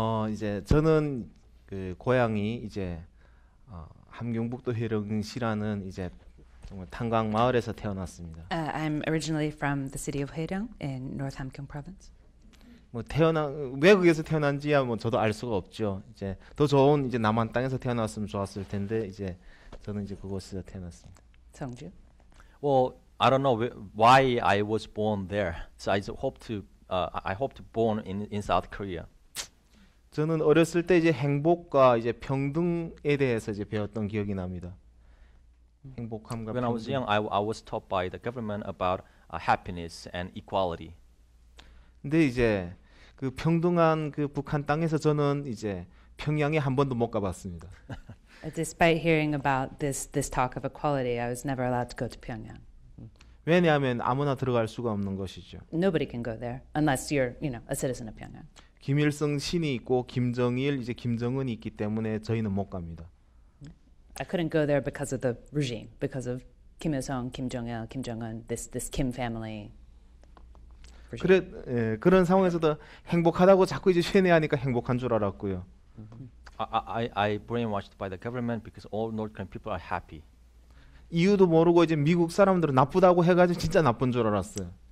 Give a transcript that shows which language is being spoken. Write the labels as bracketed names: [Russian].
[Korean] 이제 저는 그 고향이 이제 함경북도 회령시라는 이제 정말 탄광 마을에서 태어났습니다. [English] I'm originally from the city of Haeryong in North Hamgyong Province. [Korean] 뭐 외국에서 태어난지야 뭐 저도 알 수가 없죠. 이제 더 좋은 이제 남한 땅에서 태어났으면 좋았을 텐데 이제 저는 이제 그곳에서 태어났습니다. [English] Seongju. Well, I don't know why I was born there. So I hope to born in South Korea. [Korean] 저는 어렸을 때 이제 행복과 이제 평등에 대해서 이제 배웠던 기억이 납니다. 행복함과 [English] When I was [Korean] 평등. [English] young, I was taught by the government about happiness and equality. [Korean] 근데 이제 그 평등한 그 북한 땅에서 저는 이제 평양에 한 번도 못 가봤습니다. [English] Despite hearing about this talk of equality, I was never allowed to go to Pyongyang. [Korean] 왜냐하면 아무나 들어갈 수가 없는 것이죠. [English] Nobody can go there unless you're, a citizen of Pyongyang. [Korean] 김일성 신이 있고 김정일 이제 김정은이 있기 때문에 저희는 못 갑니다. [English] I couldn't go there because of the regime, because of Kim Il-sung, Kim Jong-il, Kim Jong-un, this Kim family. [Korean] 그런 상황에서도 행복하다고 자꾸 이제 쇠뇌하니까 행복한 줄 알았고요. [English] I brainwashed by the government because all North Korean people are happy. [Korean] 이유도 모르고 이제 미국 사람들은 나쁘다고 해가지고 진짜 나쁜 줄 알았어요.